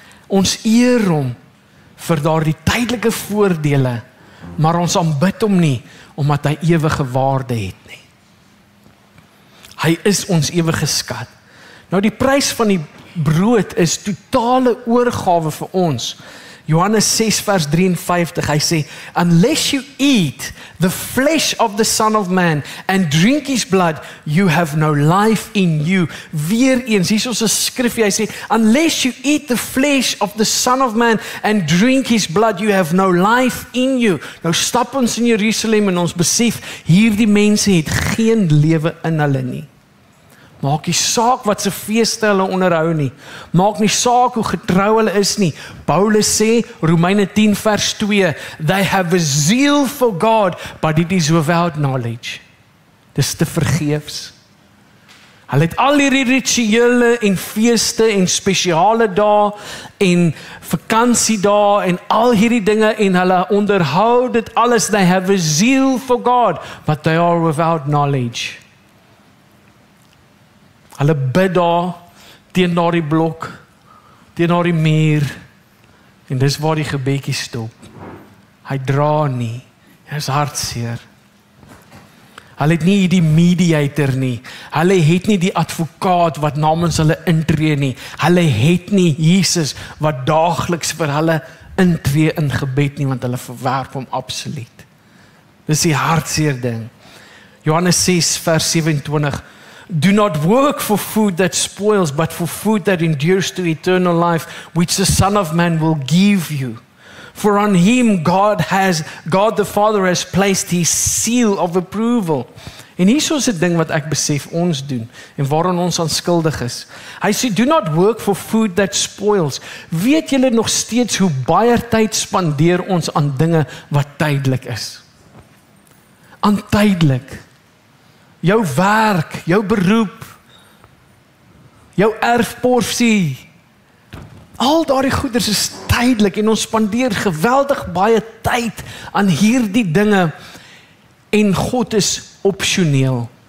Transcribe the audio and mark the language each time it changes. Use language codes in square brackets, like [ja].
[af] Ons eer hom vir daardie tydelike voordele, maar ons aanbid hom nie omdat hy ewige waarde het nie. Hy is ons ewige skat. Nou die prys van die brood is totale oorgawe vir ons. Johannes 6 vers 53, hy sê, [en] unless you eat the flesh of the Son of Man and drink his blood, you have no life in you. [af] Weer eens, hier is ons 'n skrifgie, hy sê, [en] unless you eat the flesh of the Son of Man and drink his blood, you have no life in you. [af] Nou stap ons in Jerusalem en ons besef, hierdie mense het geen lewe in hulle nie. Maak nie saak wat se feeste hulle onderhou nie. Maak nie saak hoe getrou hulle is nie. Paulus sê, Romeine 10 vers 2, [en] they have a zeal for God, but it is without knowledge. [af] Dis te vergeefs. Hulle het al hierdie rituele en feeste en spesiale dae en vakansiedae en al hierdie dinge en hulle onderhou dit alles. [en] They have a zeal for God, but they are without knowledge. [af] Hulle bid daar teen daardie blok, teen daardie muur, en dis waar die gebedjie stop. Hy dra nie, hy is hartseer. Hulle het nie die mediator nie, hulle het nie die advokaat wat namens hulle intree nie, hulle het nie Jesus wat daagliks vir hulle intree in gebed nie, want hulle verwerp hom absoluut. Dis die hartseer ding. Johannes 6 vers 27, [en] do not work for food that spoils, but for food that endures to eternal life, which the Son of Man will give you. For on him God the Father has placed his seal of approval. [af] En hier is 'n ding wat ek besef ons doen en waaraan ons onskuldig is. Hy sê, [en] do not work for food that spoils. [af] Weet julle nog steeds hoe baie tyd spandeer ons aan dinge wat tydelik is? Aan tydelik. Jou werk, jou beroep, jou erfporsie, al daardie goeders is tydelik en ons spandeer geweldig baie tyd aan hierdie dinge en God is opsioneel.